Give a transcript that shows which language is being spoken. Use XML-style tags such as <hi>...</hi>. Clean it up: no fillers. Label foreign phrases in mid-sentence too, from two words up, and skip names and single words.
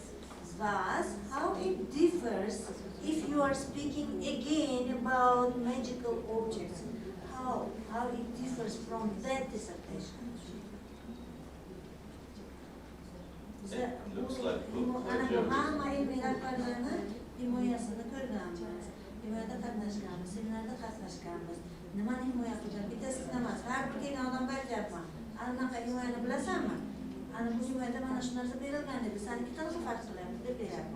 <en>Thus, how it differs if you are speaking again about magical objects? How it differs from that dissertation? It looks like book</en> <uz>Hamma ilmiy rahbarlarni himoyasini ko'rganmiz, himoyada qatnashganmiz, seminarda qatnashganmiz. Nimani himoya qilgan? Bittasi emas, har bir kelgan odamga aytyapman. Anaqa himoyani bilasanmi? Ana bu himoyada mana shu narsa berilgan edi. Saniki qanaqa farq qilyapti deb beryapman.</uz>